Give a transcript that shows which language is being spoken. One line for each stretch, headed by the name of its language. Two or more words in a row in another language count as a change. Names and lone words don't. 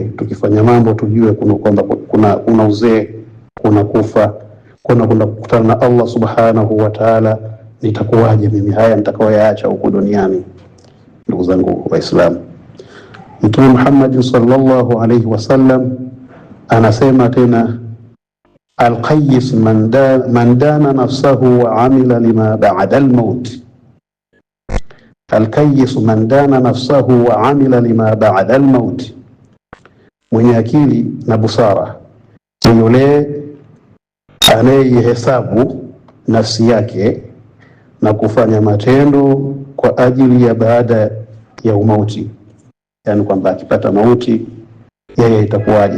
Swahili: Tukifanya mambo tujue kwamba kuna uzee, kuna kufa, kuna kukutana na
Arabic: الله سبحانه وتعالى.
Swahili: Nitakuwaje mimi haya nitakayoyaacha huko duniani? Ndugu zangu Waislamu, Mtume Muhammad
Arabic: صلى الله عليه وسلم
Swahili: anasema tena,
Arabic: الكيس من دان نفسه وعمل لما بعد الموت. الكيس من دان نفسه وعمل لما بعد الموت,
Swahili: mwenye akili na busara ni yule anayehesabu nafsi yake na kufanya matendo kwa ajili ya baada ya umauti. Yani kwamba akipata mauti yeye itakuwaje?